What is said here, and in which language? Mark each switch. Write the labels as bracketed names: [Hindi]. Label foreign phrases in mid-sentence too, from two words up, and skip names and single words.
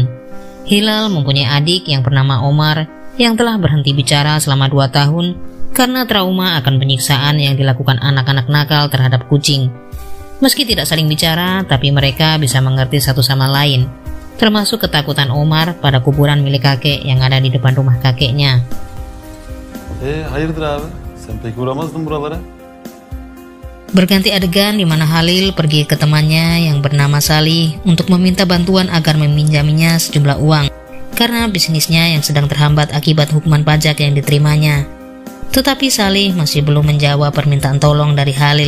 [Indonesian] Hilal mempunyai adik yang bernama Omar yang telah berhenti bicara selama 2 tahun karena trauma akan penyiksaan yang dilakukan anak-anak nakal terhadap kucing. Meski tidak saling bicara, tapi mereka bisa mengerti satu sama lain, termasuk ketakutan Omar pada kuburan milik kakek yang ada di depan rumah kakeknya. [Turkish] Hayırdır abi? Sen pek uğramazdın buralara? [Indonesian] Berganti adegan di mana Halil pergi ke temannya yang bernama Salih untuk meminta bantuan agar meminjaminya sejumlah uang karena bisnisnya yang sedang terhambat akibat hukuman pajak yang diterimanya. Tetapi Salih masih belum menjawab permintaan tolong dari Halil.